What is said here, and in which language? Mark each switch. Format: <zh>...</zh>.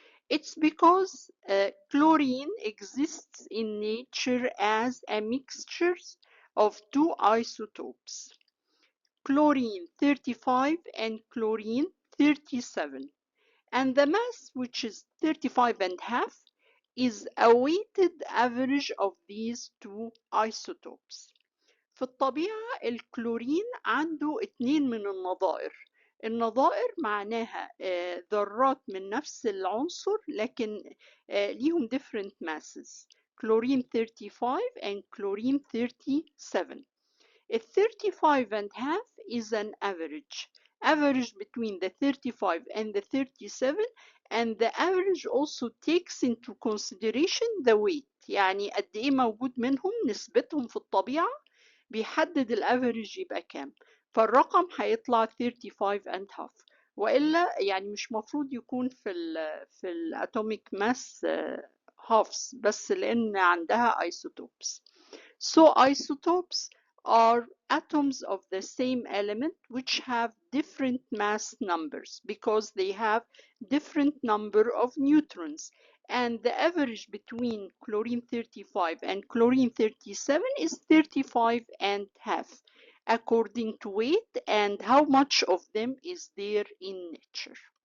<en>It's because chlorine exists in nature as a mixture of two isotopes, chlorine 35 and chlorine 37. And the mass, which is 35.5, is a weighted average of these two isotopes.</en> <ar>في الطبيعة الكلورين عنده 2 من النظائر. النظائر معناها ذرات من نفس العنصر لكن ليهم</ar> <en>different masses. Chlorine 35 and chlorine 37. 35.5 is an average between the 35 and the 37, and the average also takes into consideration the weight.</en> <ar>يعني قد ايه موجود منهم، نسبتهم في الطبيعة بيحدد الافريج يبقى كام. فالرقم هيطلع 35.5، والا يعني مش مفروض يكون في الاتوميك ماس halves بس لان عندها isotopes.</ar> <en>So isotopes are atoms of the same element which have different mass numbers because they have different number of neutrons, and the average between chlorine 35 and chlorine 37 is 35.5 according to weight and how much of them is there in nature.</en>